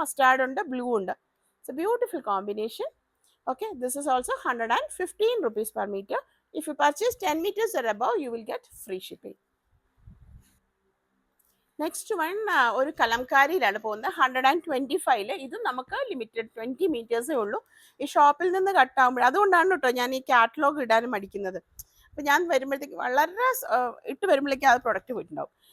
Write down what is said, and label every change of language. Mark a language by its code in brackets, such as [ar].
[ml] Mustard ഉണ്ട്, blue ഉണ്ട്. [en] It's a beautiful combination. Okay, this is also 115 rupees per meter. If you purchase 10 meters or above, you will get free shipping. Next one [ml] ഒരു കലംകാരിയിലാണ് പോകുന്നത്. 125. ഇത് നമുക്ക് limited 20 meters ഉള്ളൂ. ഈ ഷോപ്പിൽ നിന്ന് കട്ടാകുമ്പോൾ, അതുകൊണ്ടാണ് കേട്ടോ ഞാൻ ഈ കാറ്റലോഗ് ഇടാനും മടിക്കുന്നത്. അപ്പോൾ ഞാൻ വരുമ്പോഴത്തേക്ക് വളരെ ഇട്ട് വരുമ്പോഴേക്കും ആ പ്രൊഡക്റ്റ് പോയിട്ടുണ്ടാവും.